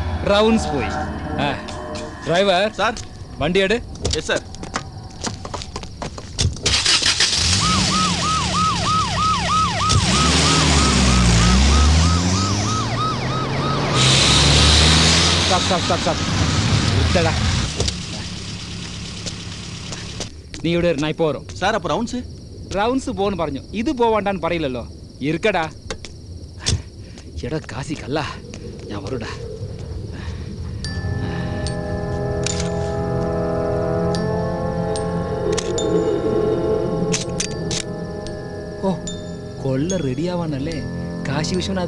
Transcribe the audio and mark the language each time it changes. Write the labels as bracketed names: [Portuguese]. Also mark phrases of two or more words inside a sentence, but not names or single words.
[Tamil] ரவுண்ட்ஸ் போய். டிரைவர் சார் வண்டி எடு. எஸ் சார். ஸ்டாப். விட்டடா. [Malayalam] നീ ഇവിടെ [Tamil] நான் இப்போ வரும் சார். அப்போ [Malayalam] റൗണ്ട്സ് പോന്ന് പറഞ്ഞു. ഇത് പോവാണ്ടാന്ന് പറയില്ലല്ലോ. ഇരിക്കടാ. എടാ കാശി കല്ല, ഞാൻ വരൂടാ. ഓ കൊള്ള റെഡിയാവാനല്ലേ കാശി വിശ്വനാഥ.